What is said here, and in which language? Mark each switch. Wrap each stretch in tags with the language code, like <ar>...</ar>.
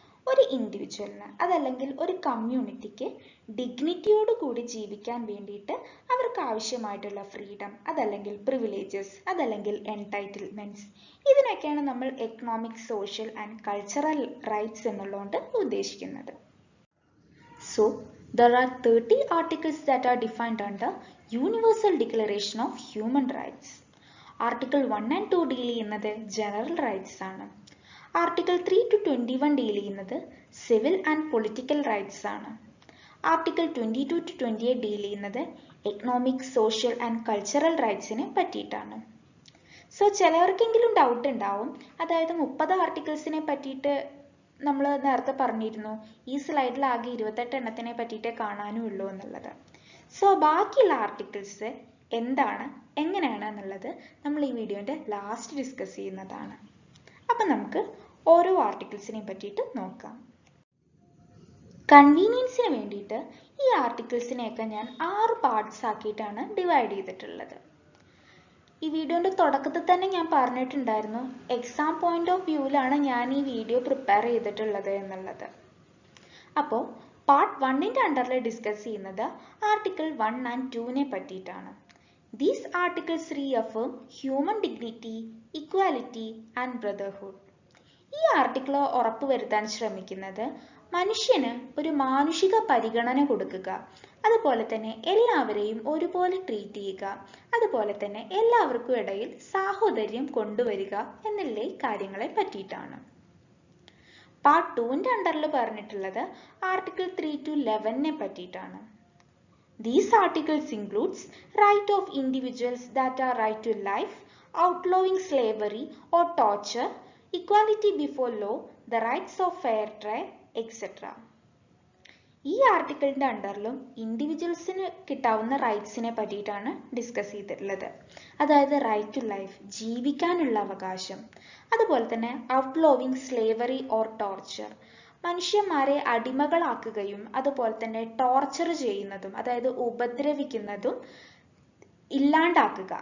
<ml>ഒരു ഇൻഡിവിജ്വലിന് അതല്ലെങ്കിൽ ഒരു കമ്മ്യൂണിറ്റിക്ക് ഡിഗ്നിറ്റിയോട് കൂടി ജീവിക്കാൻ വേണ്ടിയിട്ട് അവർക്ക് ആവശ്യമായിട്ടുള്ള ഫ്രീഡം, അതല്ലെങ്കിൽ പ്രിവിലേജസ്, അതല്ലെങ്കിൽ എൻടൈറ്റിൽമെന്റ്സ്, ഇതിനൊക്കെയാണ് നമ്മൾ economic, social and cultural rights എന്നുള്ളതുകൊണ്ട് ഉദ്ദേശിക്കുന്നത്.</ml> <en>So there are 30 articles that are defined under Universal Declaration of Human Rights. Article 1 and 2</en> <ml>deal ചെയ്യുന്നത് ജനറൽ റൈറ്റ്സ് ആണ്. ആർട്ടിക്കിൾ 3 to 21 ഡീൽ ചെയ്യുന്നത് സിവിൽ ആൻഡ് പൊളിറ്റിക്കൽ റൈറ്റ്സ് ആണ്. Article 22 to 28 deal ചെയ്യുന്നത് economic, social and cultural റൈറ്റ്സിനെ പറ്റിയിട്ടാണ്. So ചിലവർക്കെങ്കിലും doubt ഉണ്ടാവും, അതായത് 30 ആർട്ടിക്കിൾസിനെ പറ്റിയിട്ട് നമ്മൾ നേരത്തെ പറഞ്ഞിരുന്നു, ഈ സ്ലൈഡിൽ ആകെ 28 എണ്ണത്തിനെ പറ്റിയിട്ടേ കാണാനും ഉള്ളൂ എന്നുള്ളത്. സോ ബാക്കിയുള്ള ആർട്ടിക്കിൾസ് എന്താണ്, എങ്ങനെയാണ് എന്നുള്ളത് നമ്മൾ ഈ വീഡിയോൻ്റെ ലാസ്റ്റ് ഡിസ്കസ് ചെയ്യുന്നതാണ്. അപ്പം നമുക്ക് ഓരോ ആർട്ടിക്കിൾസിനെയും പറ്റിയിട്ട് നോക്കാം. കൺവീനിയൻസിന് വേണ്ടിയിട്ട് ഈ ആർട്ടിക്കിൾസിനെയൊക്കെ ഞാൻ 6 പാർട്സ് ആക്കിയിട്ടാണ് ഡിവൈഡ് ചെയ്തിട്ടുള്ളത്. ഈ വീഡിയോൻ്റെ തുടക്കത്തിൽ തന്നെ ഞാൻ പറഞ്ഞിട്ടുണ്ടായിരുന്നു, എക്സാം പോയിന്റ് ഓഫ് വ്യൂവിലാണ് ഞാൻ ഈ വീഡിയോ പ്രിപ്പയർ ചെയ്തിട്ടുള്ളത് എന്നുള്ളത്. അപ്പോൾ പാർട്ട് 1ൻ്റെ അണ്ടറിൽ ഡിസ്കസ് ചെയ്യുന്നത് ആർട്ടിക്കിൾ 1 and 2നെ പറ്റിയിട്ടാണ്.</ml> <en>These articles reaffirm human dignity, equality and brotherhood.</en> <ml>ഈ ആർട്ടിക്കിൾ ഉറപ്പുവരുത്താൻ ശ്രമിക്കുന്നത് മനുഷ്യന് ഒരു മാനുഷിക പരിഗണന കൊടുക്കുക, അതുപോലെ തന്നെ എല്ലാവരെയും ഒരുപോലെ ട്രീറ്റ് ചെയ്യുക, അതുപോലെ തന്നെ എല്ലാവർക്കും ഇടയിൽ സാഹോദര്യം കൊണ്ടുവരിക എന്നുള്ള കാര്യങ്ങളെ പറ്റിയിട്ടാണ്. പാർട്ട് 2ൻ്റെ അണ്ടറിൽ പറഞ്ഞിട്ടുള്ളത് ആർട്ടിക്കിൾ 3 to 11നെ പറ്റിയിട്ടാണ്.</ml> <en>These articles includes right of individuals that are right to life, outlawing slavery or torture, equality before law, the rights of fair trial, etc.</en> <ml>ഈ ആർട്ടിക്കിളിന്റെ അണ്ടറിലും ഇൻഡിവിജ്വൽസിന് കിട്ടാവുന്ന റൈറ്റ്സിനെ പറ്റിയിട്ടാണ് ഡിസ്കസ് ചെയ്തിട്ടുള്ളത്. അതായത് റൈറ്റ് ടു ലൈഫ്, ജീവിക്കാനുള്ള അവകാശം, അതുപോലെ തന്നെ ഔട്ട്ലോവിങ് സ്ലേവറി ഓർ ടോർച്ചർ, മനുഷ്യന്മാരെ അടിമകളാക്കുകയും അതുപോലെ തന്നെ ടോർച്ചർ ചെയ്യുന്നതും അതായത് ഉപദ്രവിക്കുന്നതും ഇല്ലാണ്ടാക്കുക.</ml>